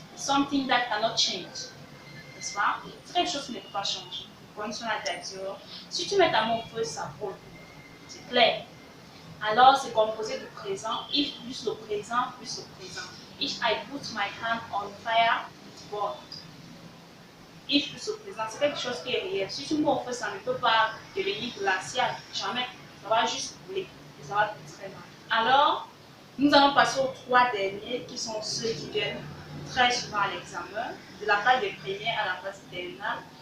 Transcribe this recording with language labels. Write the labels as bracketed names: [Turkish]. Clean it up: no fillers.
[English] Something that cannot change. [French] N'est-ce pas? C'est quelque chose qui ne peut pas changer. Conditional type 0. Si tu mets ta main au feu, ça brûle. C'est clair. Alors, c'est composé du présent, if plus le présent plus le présent. [English] If I put my hand on fire, it burns. [French] If plus le présent, c'est quelque chose qui est réel. Si tu mets au feu, ça ne peut pas devenir glacial. Jamais. Ça va juste brûler. Et ça va être très mal. Alors, nous allons passer aux 3 derniers qui sont ceux qui viennent très souvent à l'examen, de la classe de première à la classe terminale.